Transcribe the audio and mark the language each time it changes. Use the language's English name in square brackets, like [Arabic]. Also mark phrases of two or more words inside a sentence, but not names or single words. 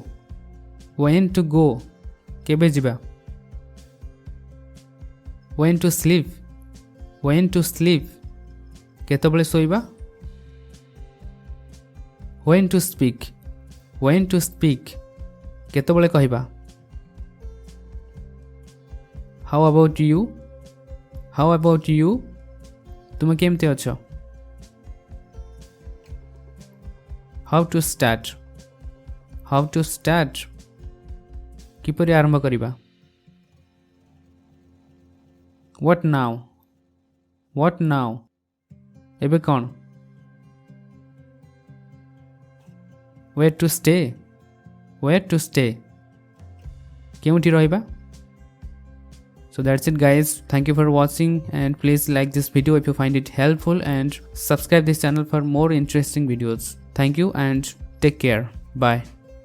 [English] When to go? [Odia] କେବେ ଯିବା? [English] When to sleep? When to sleep? [Odia] କେତେବେଳେ ଶୋଇବା? [English] When to speak? When to speak? [Odia] କେତେବେଳେ କହିବା? [English] How about you? How about you? [Odia] ତୁମେ କେମିତି ଅଛ? [English] How to start? How to start? [Odia] କିପରି ଆରମ୍ଭ କରିବା? [English] What now? What now? [Odia] ଏବେ କ'ଣ? [English] Where to stay? Where to stay? [Odia] କେଉଁଠି ରହିବା? [English] So that's it guys. Thank you for watching and please like this video if you find it helpful and subscribe this channel for more interesting videos. Thank you and take care. Bye.